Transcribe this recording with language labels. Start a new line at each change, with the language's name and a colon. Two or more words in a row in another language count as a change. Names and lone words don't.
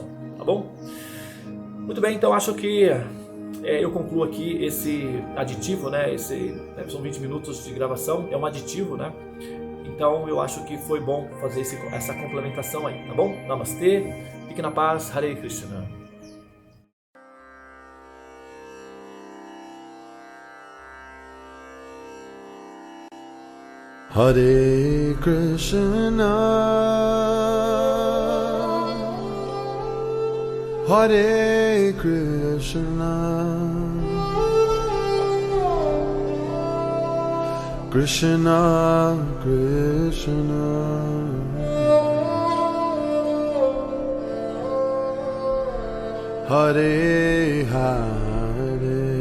Portuguese: Tá bom? Muito bem, então acho que eu concluo aqui esse aditivo, né? São 20 minutos de gravação, é um aditivo, né? Então eu acho que foi bom fazer essa complementação aí, tá bom? Namastê, fique na paz,
Sanskrit: Hare Krishna. Hare Krishna, Hare Krishna, Krishna Krishna, Hare Hare,